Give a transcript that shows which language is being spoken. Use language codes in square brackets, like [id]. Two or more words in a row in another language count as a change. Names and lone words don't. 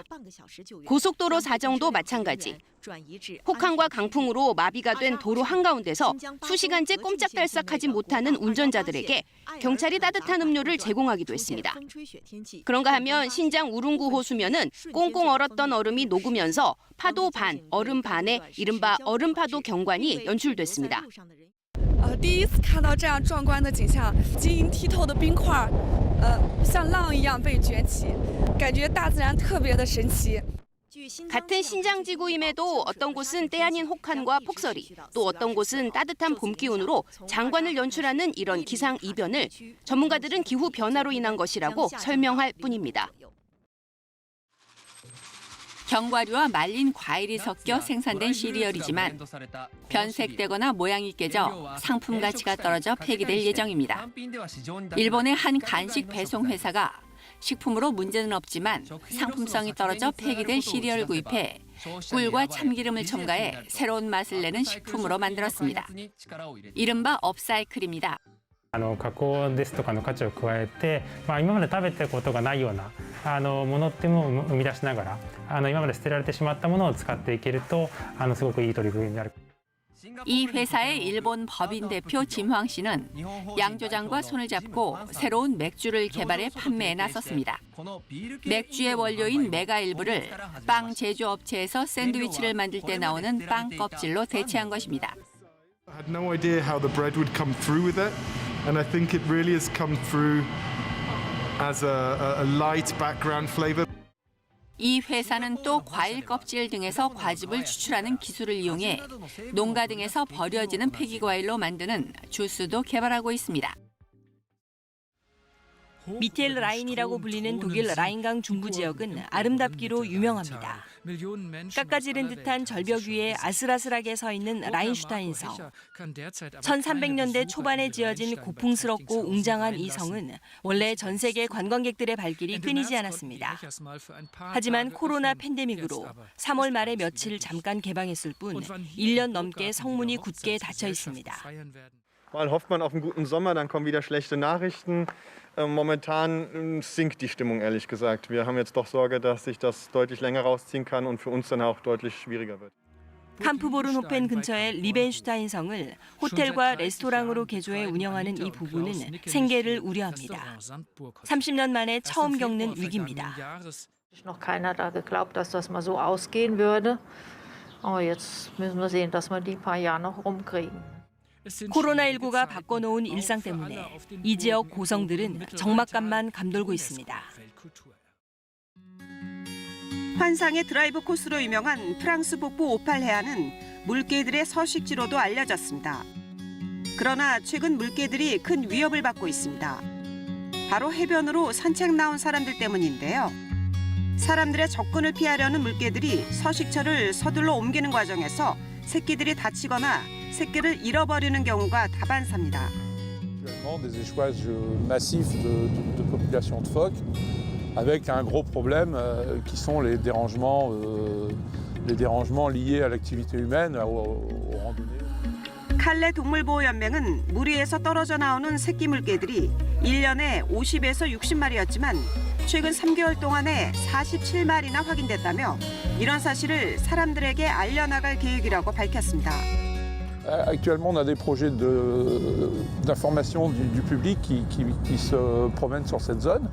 [ko] 고속도로 사정도 마찬가지. 혹한과 강풍으로 마비가 된 도로 한가운데서 수시간째 꼼짝달싹하지 못하는 운전자들에게 경찰이 따뜻한 음료를 제공하기도 했습니다. 그런가 하면 신장 우룽구 호수면은 꽁꽁 얼었던 얼음이 녹으면서 파도 반, 얼음 반의 이른바 얼음파도 경관이 연출됐습니다. [zh] 第一次看到这样壮观的景象，晶莹剔透的冰块，像浪一样被卷起，感觉大自然特别的神奇。 [ko] 같은 신장지구임에도 어떤 곳은 때 아닌 혹한과 폭설이, 또 어떤 곳은 따뜻한 봄 기온으로 장관을 연출하는 이런 기상 이변을 전문가들은 기후 변화로 인한 것이라고 설명할 뿐입니다. 견과류와 말린 과일이 섞여 생산된 시리얼이지만 변색되거나 모양이 깨져 상품 가치가 떨어져 폐기될 예정입니다. 일본의 한 간식 배송 회사가 식품으로 문제는 없지만 상품성이 떨어져 폐기될 시리얼 구입해 꿀과 참기름을 첨가해 새로운 맛을 내는 식품으로 만들었습니다. 이른바 업사이클입니다. [ja] 加工ですとかの価値を加えて、今まで食べたことがないようなものっていうのを生み出しながら、今まで捨てられてしまったものを使っていけると、すごくいい取り組みになる。 [ko] 이 회사의 일본 법인 대표 진황 씨는 양조장과 손을 잡고 새로운 맥주를 개발해 판매에 나섰습니다. 맥주의 원료인 메가 일부를 빵 제조업체에서 샌드위치를 만들 때 나오는 빵 껍질로 대체한 것입니다. [en] I had no idea how the bread would come through with it, and I think it really has come through as a light background flavor. [ko] 이 회사는 또 과일 껍질 등에서 과즙을 추출하는 기술을 이용해 농가 등에서 버려지는 폐기 과일로 만드는 주스도 개발하고 있습니다. 미텔 라인이라고 불리는 독일 라인강 중부 지역은 아름답기로 유명합니다. 깎아지른 듯한 절벽 위에 아슬아슬하게 서 있는 라인슈타인성. 1300년대 초반에 지어진 고풍스럽고 웅장한 이 성은 원래 전 세계 관광객들의 발길이 끊이지 않았습니다. 하지만 코로나 팬데믹으로 3월 말에 며칠 잠깐 개방했을 뿐 1년 넘게 성문이 굳게 닫혀 있습니다. [de] Mal hofft man auf einen guten Sommer, dann kommen wieder schlechte Nachrichten. Momentan sinkt die Stimmung, ehrlich gesagt. Wir haben jetzt doch Sorge, dass sich das deutlich länger rausziehen kann und für uns dann auch deutlich schwieriger wird. [ko] 캄프보른호펜 근처의 리벤슈타인 성을 호텔과 레스토랑으로 개조해 운영하는 이 부부는 생계를 우려합니다. 30년 만에 처음 겪는 위기입니다. [de] Noch keiner da geglaubt, dass das mal so ausgehen würde. Aber jetzt müssen wir sehen, dass wir die paar Jahre noch rumkriegen. [ko] 코로나19가 바꿔놓은 일상 때문에 이 지역 고성들은 적막감만 감돌고 있습니다. 환상의 드라이브 코스로 유명한 프랑스 북부 오팔 해안은 물개들의 서식지로도 알려졌습니다. 그러나 최근 물개들이 큰 위협을 받고 있습니다. 바로 해변으로 산책 나온 사람들 때문인데요. 사람들의 접근을 피하려는 물개들이 서식처를 서둘러 옮기는 과정에서 새끼들이 다치거나 새끼를 잃어버리는 경우가 다반사입니다. [fr] Des échouages massifs de population de phoques, avec un gros problème qui sont les dérangements liés à l'activité humaine, aux randonnées. [ko] 칼레 동물보호연맹은 물 위에서 떨어져 나오는 새끼 물개들이 1년에 50에서 60마리였지만 최근 3개월 동안에 47마리나 확인됐다며 이런 사실을 사람들에게 알려나갈 계획이라고 밝혔습니다. [fr] Actuellement, on a des projets d'information du public qui se promènent sur cette zone.